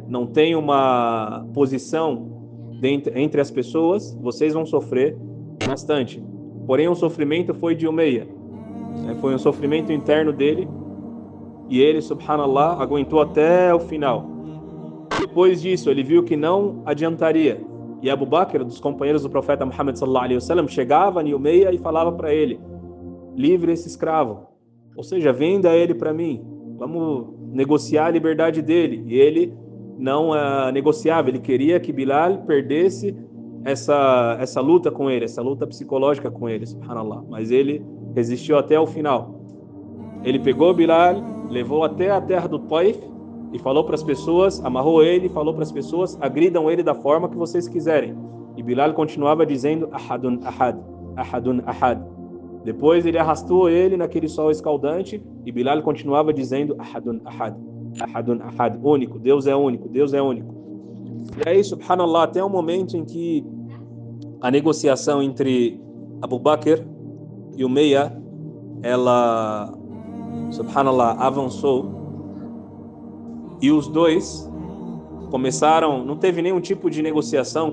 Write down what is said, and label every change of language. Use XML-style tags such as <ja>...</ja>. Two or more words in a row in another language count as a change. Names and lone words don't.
<pt>Não tem uma posição entre as pessoas, vocês vão sofrer bastante. Porém, o sofrimento foi de Umayya, né? Foi um sofrimento interno dele, e ele, subhanallah, aguentou até o final. Depois disso, ele viu que não adiantaria. E Abu Bakr, dos companheiros do profeta Muhammad</pt> <ar>صلى الله عليه وسلم,</ar> <pt>chegava em Umayya e falava para ele: livre esse escravo, ou seja, venda ele para mim, vamos negociar a liberdade dele. E ele não negociava, ele queria que Bilal perdesse essa luta com ele, essa luta psicológica com ele, subhanallah. Mas ele resistiu até o final. Ele pegou Bilal, levou até a terra do Taif e falou para as pessoas, amarrou ele e falou para as pessoas: agridam ele da forma que vocês quiserem. E Bilal continuava dizendo:</pt> <ar>أحد أحد، أحد أحد.</ar> <pt>Depois ele arrastou ele naquele sol escaldante e Bilal continuava dizendo:</pt> <ar>أحد أحد، أحد أحد,</ar> <pt>único, Deus é único, Deus é único. E aí, subhanallah, até o momento em que a negociação entre Abu Bakr e Umayya, ela, subhanallah, avançou, e os dois começaram, não teve nenhum tipo de negociação.</pt>